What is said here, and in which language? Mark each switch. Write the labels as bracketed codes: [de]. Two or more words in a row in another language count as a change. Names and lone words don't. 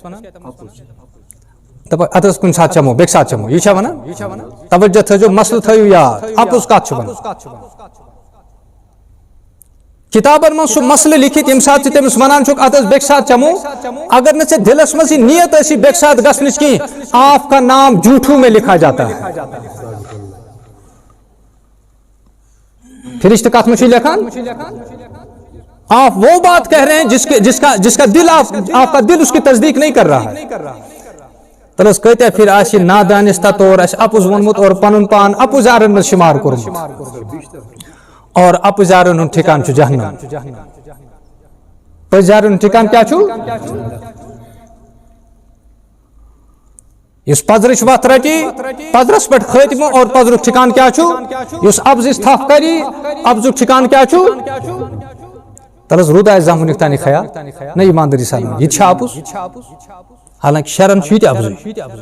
[ks] دپان ادٕ حظ کُنہِ ساتہٕ چمو بیٚکہِ ساتہٕ چمو یہِ چھا ونان توجہ تھٲیزیو مسلہٕ تھٲیِو یاد اپُز کتھ چھُ ونان کتابن من سُہ مسلہٕ لیکھِتھ ییٚمہِ ساتہٕ ژٕ تٔمِس ونان چھُکھ ادٕ حظ بیٚکہِ ساتہٕ چمو اگر نہٕ ژےٚ دِلس منٛز یہِ نیت ٲسی بیٚکہِ ساتہٕ گژھنٕچ کینٛہہ [ur] آپ کا نام جھوٹوں میں لکھا جاتا ہے [ks] فرشتہ کتھ منٛز چھُ لیکھان [ur] آپ وہ بات کہہ رہے ہیں جس کا دل آپ کا دل اس کی تصدیق نہیں کر رہا ہے [ks] تل حظ کۭتیاہ پھرِ آسہِ یہِ نادانستہ طور اَسہِ اپُز ووٚنمُت اور پنُن پان اپُزارن منٛز شُمار کوٚرمُت اور اپزارن ہُنٛد ٹھِکان چھُ جہنم پٔزارن ہُنٛد ٹھِکان کیٛاہ چھُ یُس پزرٕچ وتھ رٹہِ پزرس پٮ۪ٹھ خٲتمہٕ اور پزرُک ٹھِکان کیٛاہ چھُ یُس اپزٕچ تھپھ کرِ اپزُک ٹھِکان کیٛاہ چھُ تل حظ روٗد آسہِ زانٛہہ وُنیُک تانۍ خیال نہ ایماندٲری سان یہِ تہِ چھا اپُز حالانکہِ شرن چھُ یہِ تہِ اپزُے